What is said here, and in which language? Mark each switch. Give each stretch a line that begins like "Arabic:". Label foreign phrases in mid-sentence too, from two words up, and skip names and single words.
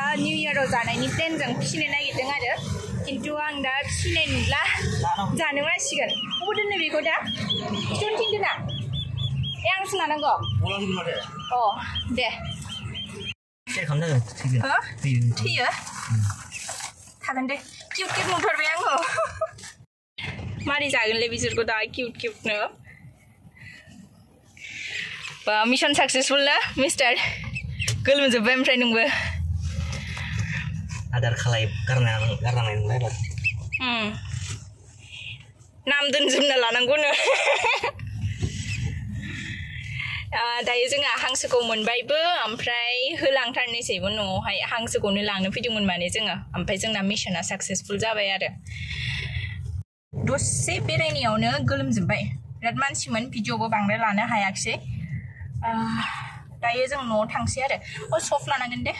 Bodo: निउ इयाराव जानायनि प्लेनजों फिसिनो नागिरदों आरो खिन्थु आं दा फिसिनाय नुला जानो बासिगोन बबाव दोननो बेखौ दा खिथानो थिनदों ना आंसो लानांगौ अ दे थैयो थागोन दे
English: cute cute
Bodo: नुथारबाय आङो मारै जागोनलै बिसोरखौ दा
English: cute cute
Bodo: नो बा
English: mission successful
Bodo: ना मिस्टार गोलोमजोब्बाय ओमफ्राय नोंबो आदार खालाय गारनांनाय नंलाय बार नाम दोनजोबना लानांगौनो दायो जोंहा हांसोखौ मोनबायबो ओमफ्राय होलांथारनोसैबो न'आवहाय हांसोखौनो लांनो फैदोंमोन माने जोङो ओमफ्राय जोंना मिशना सक्सेसफुल जाबाय आरो दसे बेरायनायावनो गोलोमजोब्बाय बिराद मानसिमोन भिडिअबो बांद्राय लानो हायाखिसै दायो जों न'आव थांसै आरो सफ लानांगोन दे